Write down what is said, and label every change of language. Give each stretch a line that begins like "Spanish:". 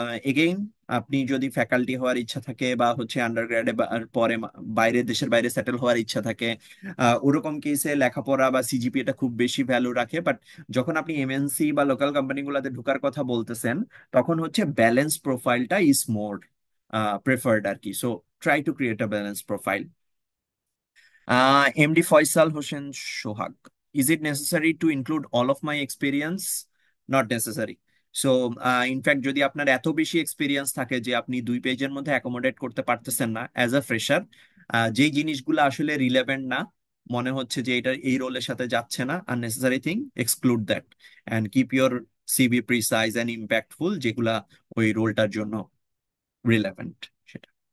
Bangla: Again আপনি যদি faculty হওয়ার ইচ্ছা থাকে বা হচ্ছে আন্ডারগ্রেডে পরে বাইরে দেশের বাইরে সেটেল হওয়ার ইচ্ছা থাকে, ওরকম কেসে লেখাপড়া বা সিজিপি এটা খুব বেশি ভ্যালু রাখে। বাট যখন আপনি এমএনসি বা লোকাল কোম্পানিগুলোতে ঢোকার কথা বলতেছেন, তখন হচ্ছে ব্যালেন্স প্রোফাইলটা
English: is more preferred
Bangla: আর কি।
English: So try to create a balance profile. MD Faisal Hossein Shohag. Is it necessary to include all of my experience? Not necessary.
Bangla: So, in fact যদি আপনার এত বেশি এক্সপিরিয়েন্স থাকে যে আপনি 2 পেজের মধ্যে অ্যাকোমোডেট করতে পারতেছেন না অ্যাজ আ ফ্রেশার, যেই জিনিসগুলো আসলে রিলেভেন্ট না, মনে হচ্ছে যে এটা এই রোলের সাথে যাচ্ছে না, unnecessary thing,
English: exclude that and keep your CV precise and impactful,
Bangla: যেগুলা ওই রোলটার জন্য রিলেভেন্ট সেটা।